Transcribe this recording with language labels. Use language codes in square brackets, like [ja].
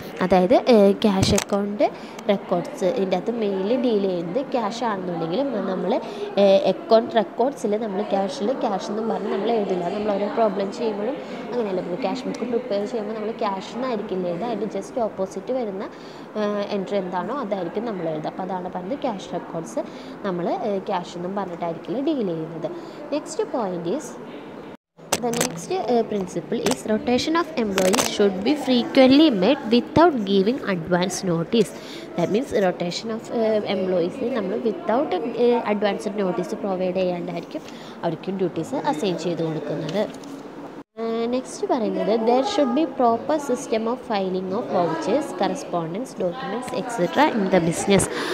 [ml] അതായത് cash account records ഇതിൻ്റെ അകത്ത് മെയിൻലി ഡീൽ ചെയ്യുന്നത് ക്യാഷ് ആണെന്നുണ്ടെങ്കിലും നമ്മൾ അക്കൗണ്ട് റെക്കോർഡ്സിൽ നമ്മൾ ക്യാഷ് എന്നും പറഞ്ഞ് നമ്മൾ എഴുതില്ല. നമ്മൾ ഓരോ പ്രോബ്ലം ചെയ്യുമ്പോഴും അങ്ങനെയല്ല, ഇപ്പോൾ ക്യാഷ് ബുക്ക് പ്രിപ്പയർ ചെയ്യുമ്പോൾ നമ്മൾ ക്യാഷ് എന്നായിരിക്കില്ല എഴുതുക, അതിൻ്റെ ജസ്റ്റ് ഓപ്പോസിറ്റ് വരുന്ന എൻട്രി എന്താണോ അതായിരിക്കും നമ്മൾ എഴുതുക. അപ്പോൾ അതാണ് പറഞ്ഞത് ക്യാഷ് റെക്കോർഡ്സ് നമ്മൾ ക്യാഷ് എന്നും പറഞ്ഞിട്ടായിരിക്കില്ല ഡീൽ ചെയ്യുന്നത്. [en] Next point is the next principle is rotation of employees should be frequently made without giving advance notice. That means rotation of employees [ml] നമ്മൾ വിത്തൗട്ട് അഡ്വാൻസ്ഡ് നോട്ടീസ് പ്രൊവൈഡ് ചെയ്യാണ്ടായിരിക്കും അവർക്ക് duties assign ചെയ്ത് കൊടുക്കുന്നത്. [en] Next പറയുന്നത് there should be proper system of filing of vouchers, correspondence, documents etcetera in the business.